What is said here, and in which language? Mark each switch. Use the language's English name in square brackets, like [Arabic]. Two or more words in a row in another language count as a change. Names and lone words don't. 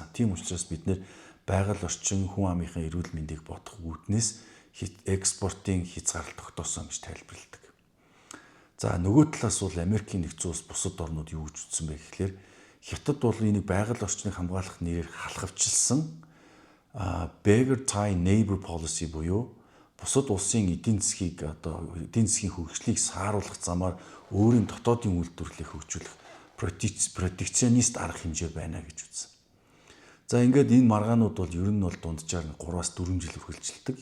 [Mongolian] Тийм учраас бид нэр байгаль орчин хүн амынхаа эрүүл мэндийг бодох үүднээс экспортын хязгаарлалт тогтоосон гэж тайлбарладаг. За нөгөө талаас бол Америкийн нэгдсэн улс бусад орнууд юу гэж үзсэн бэ гэхээр хятад бол энийг байгаль орчныг хамгаалах нэрээр халахвчилсан [English] beggar tie neighbor policy [Mongolian] буюу бусад улсын эдийн засгийн хөгжлийг сааруулах замаар өөрийн дотоодын үйлдвэрлэлийг хөгжүүлэх протекционист арга хэмжээ байна гэж үзсэн. За ингээд энэ маргаанууд бол ер нь бол дунджаар 3-4 жил үргэлжилдэг.